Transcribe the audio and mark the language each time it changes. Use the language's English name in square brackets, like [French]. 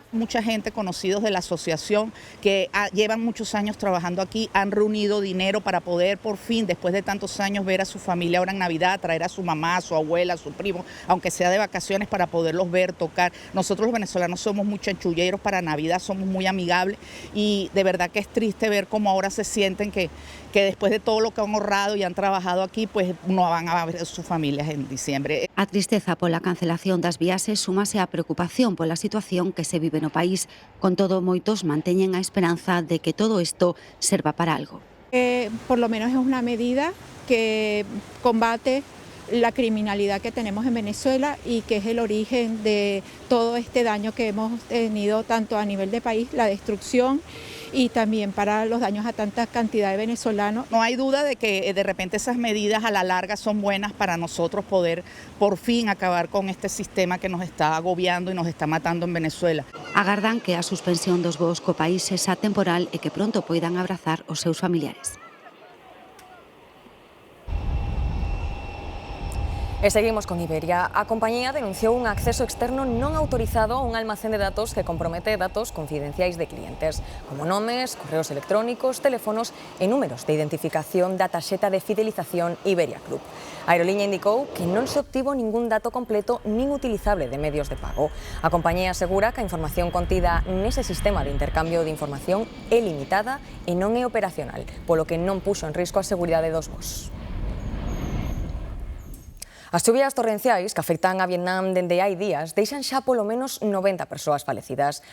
[Spanish] Mucha gente, conocidos de la asociación, que llevan muchos años trabajando aquí, han reunido dinero para poder por fin, después de tantos años, ver a su familia ahora en Navidad, traer a su mamá, a su abuela, a su primo, aunque sea de vacaciones, para poderlos ver, tocar. Nosotros los venezolanos somos muy chanchulleros para Navidad, somos muy amigables y de verdad que es triste ver cómo ahora se sienten que después de todo lo que han ahorrado y han trabajado aquí, pues no van a ver a sus familias en diciembre. [Galician] A tristeza pola cancelación das viaxes súmase a preocupación pola situación que se vive no país. Con todo, moitos manteñen a esperanza de que todo isto serva para algo. [Spanish] Por lo menos es una medida que combate la criminalidad que tenemos en Venezuela y que es el origen de todo este daño que hemos tenido tanto a nivel de país, la destrucción y también para los daños a tanta cantidad de venezolanos. No hay duda de que de repente esas medidas a la larga son buenas para nosotros poder por fin acabar con este sistema que nos está agobiando y nos está matando en Venezuela. [Galician] Agardan que a suspensión dos voos co país sexa temporal e que pronto poidan abrazar os seus familiares. E seguimos con Iberia. A compañía denunciou un acceso externo non autorizado a un almacén de datos que compromete datos confidenciais de clientes, como nomes, correos electrónicos, teléfonos e números de identificación da tarxeta de fidelización Iberia Club. A aerolínea indicou que non se obtivo ningún dato completo nin utilizable de medios de pago. A compañía asegura que a información contida nese sistema de intercambio de información é limitada e non é operacional, polo que non puxo en risco a seguridade dos voos. As chuvias torrenciais que afectan a Vietnam dende hai días deixan xa polo menos 90 persoas falecidas.